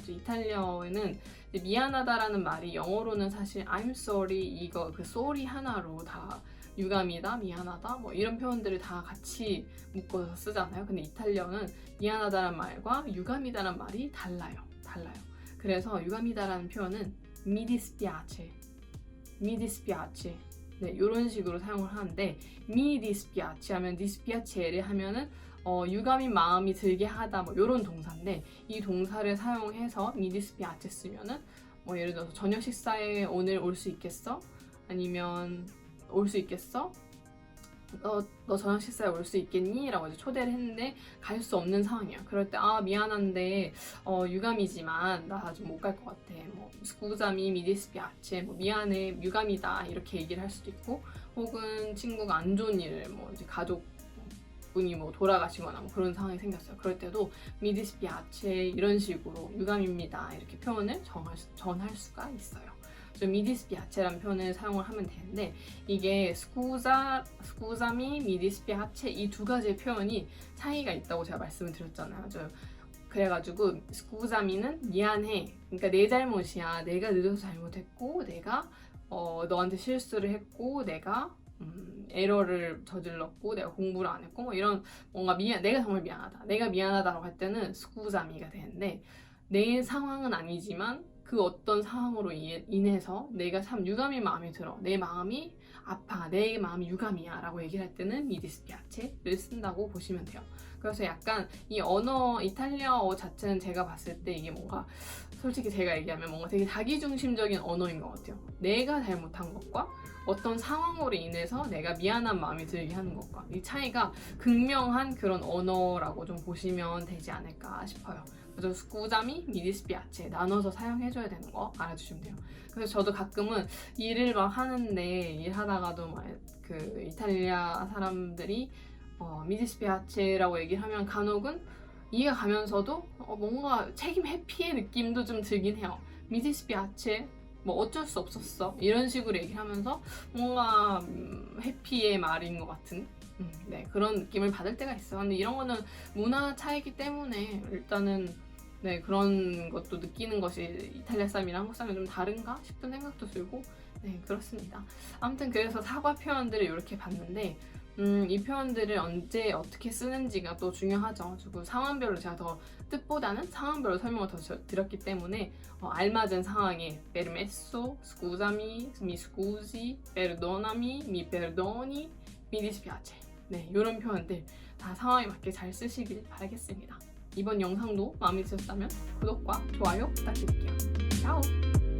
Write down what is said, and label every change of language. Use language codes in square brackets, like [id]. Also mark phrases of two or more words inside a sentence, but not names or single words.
[ko] 이탈리아어에는 미안하다라는 말이 영어로는 사실 [en] I'm sorry [ko] 이거 그 sorry 하나로 다 유감이다, 미안하다 뭐 이런 표현들을 다 같이 묶어서 쓰잖아요. 근데 이탈리아어는 미안하다는 말과 유감이다라는 말이 달라요. 그래서 유감이다라는 표현은 [it] mi dispiace, mi dispiace [ko] 네, 이런 식으로 사용을 하는데 [it] mi dispiace [ko] 하면 dispiace를 하면은 유감인 마음이 들게 하다 뭐 이런 동사인데 이 동사를 사용해서 [it] mi dispiace [ko] 쓰면은 뭐 예를 들어서 저녁 식사에 오늘 올 수 있겠어? 아니면 올 수 있겠어? 너 저녁 식사에 올 수 있겠니? 라고 이제 초대를 했는데 갈 수 없는 상황이야. 그럴 때 미안한데 유감이지만 나 좀 못 갈 것 같아. [it] 뭐 scusami mi dispiace, [ko] 뭐 미안해 유감이다 이렇게 얘기를 할 수도 있고, 혹은 친구가 안 좋은 일을 뭐 이제 가족 분이 뭐 돌아가시거나 뭐 그런 상황이 생겼어요. 그럴 때도 [it] mi dispiace [ko] 이런 식으로 유감입니다 이렇게 표현을 전할 수가 있어요. [it] mi dispiace [ko] 라는 표현을 사용을 하면 되는데, 이게 [it] scusami, mi dispiace [ko] 이 두 가지의 표현이 차이가 있다고 제가 말씀을 드렸잖아요. 그래가지고 scusami는 미안해, 그러니까 내 잘못이야, 내가 늦어서 잘못했고, 내가 너한테 실수를 했고, 내가 에러를 저질렀고, 내가 공부를 안 했고, 뭐 이런 뭔가 내가 정말 미안하다, 내가 미안하다라고 할 때는 scusami가 되는데, 내 상황은 아니지만 그 어떤 상황으로 인해서 내가 참 유감이 마음에 들어, 내 마음이 아파, 내 마음이 유감이야 라고 얘기를 할 때는 [it] mi dispiace [ko] 를 쓴다고 보시면 돼요. 그래서 약간 이 언어, 이탈리아어 자체는 제가 봤을 때 이게 뭔가, 솔직히 제가 얘기하면 뭔가 되게 자기중심적인 언어인 것 같아요. 내가 잘못한 것과 어떤 상황으로 인해서 내가 미안한 마음이 들게 하는 것과 이 차이가 극명한 그런 언어라고 좀 보시면 되지 않을까 싶어요. 그래서 [it] scusami, mi dispiace [ko] 나눠서 사용해줘야 되는 거 알아주시면 돼요. 그래서 저도 가끔은 일을 막 하는데, 일하다가도 막 그 이탈리아 사람들이 [it] mi dispiace [ko] 라고 얘기를 하면 간혹은 이해가 가면서도 뭔가 책임 회피의 느낌도 좀 들긴 해요. [it] mi dispiace [ko] 뭐 어쩔 수 없었어 이런 식으로 얘기하면서 뭔가 회피의 말인 것 같은 네, 그런 느낌을 받을 때가 있어요. 근데 이런 거는 문화 차이기 때문에 일단은 네, 그런 것도 느끼는 것이 이탈리아 사람이랑 한국 사람이 좀 다른가 싶은 생각도 들고, 네, 그렇습니다. 아무튼 그래서 사과 표현들을 이렇게 봤는데, 이 표현들을 언제 어떻게 쓰는지가 또 중요하죠. 그리고 상황별로 제가 더 뜻보다는 상황별로 설명을 더 드렸기 때문에 알맞은 상황에 [it] permesso, scusami, mi scusi, perdonami, mi perdoni, mi dispiace [ko] 네, 이런 표현들 다 상황에 맞게 잘 쓰시길 바라겠습니다. 이번 영상도 마음에 드셨다면 구독과 좋아요 부탁드릴게요. 짜오!